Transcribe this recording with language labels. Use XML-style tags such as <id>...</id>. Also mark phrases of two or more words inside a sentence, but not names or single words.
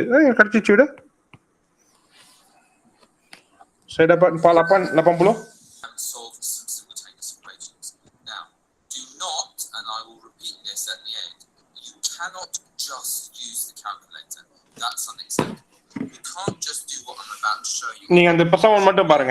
<ta>கிடைச்சிச்சு விட.</ta> <ms>Saya dapat 80.</ms> <en>Solved some simultaneous equations. Now, do not, and I will repeat this at the end, you cannot just use the calculator. That's unacceptable. You can't just do what I'm about to show you.</en> <ta>நீங்க அந்த பசங்க மட்டும் பாருங்க.</ta>